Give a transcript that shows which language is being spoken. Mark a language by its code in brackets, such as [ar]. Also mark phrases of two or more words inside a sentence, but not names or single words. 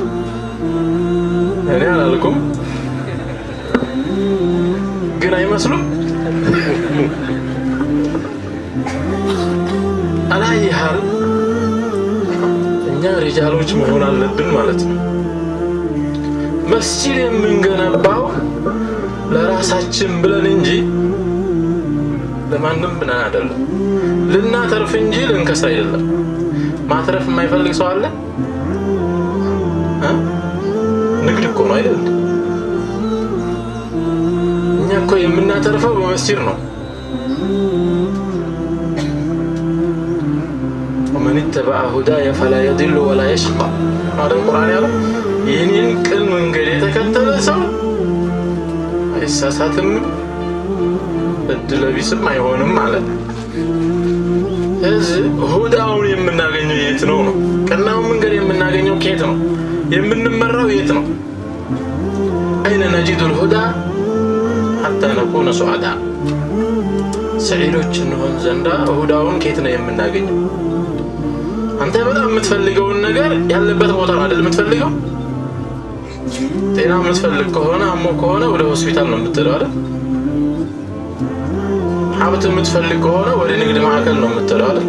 [am] እኔ አላልኩም ግን አይመስሉም። አላየሃል እኛ ሪጃሎች መሆን አለብን ማለት ነው። መስጂድ የምንገነባው ለራሳችን ብለን እንጂ ለማንም ብለን አይደለም። ልናተርፍ እንጂ ልንከስር አይደለም። ማትረፍ የማይፈልግ ሰው አለ? ንግድ እኮ ነው አይደል? እኛ እኮ የምናተርፈው በመስጂድ ነው። [ar] ومن اتبع هداي فلا يضل ولا يشقى هذا القرآن [am] ያለው ይህንን ቅን መንገድ የተከተለ ሰው አይሳሳትም እድለ ቢስም አይሆንም ማለት ነው። እዚህ ሁዳውን የምናገኘው የት ነው? ቀናውን መንገድ የምናገኘው ከየት ነው? የምንመራው የት ነው? [ar] أين نجد الهدى حتى نكون سعداء [am] ሰዒዶች እንሆን ዘንዳ ሁዳውን ከየት ነው የምናገኘው? አንተ በጣም የምትፈልገውን ነገር ያለበት ቦታ ነው አይደል የምትፈልገው? ጤና የምትፈልግ ከሆነ አሞ ከሆነ ወደ ሆስፒታል ነው የምትሄደው አይደል? ሀብት የምትፈልግ ከሆነ ወደ ንግድ ማዕከል ነው የምትሄደው አይደል?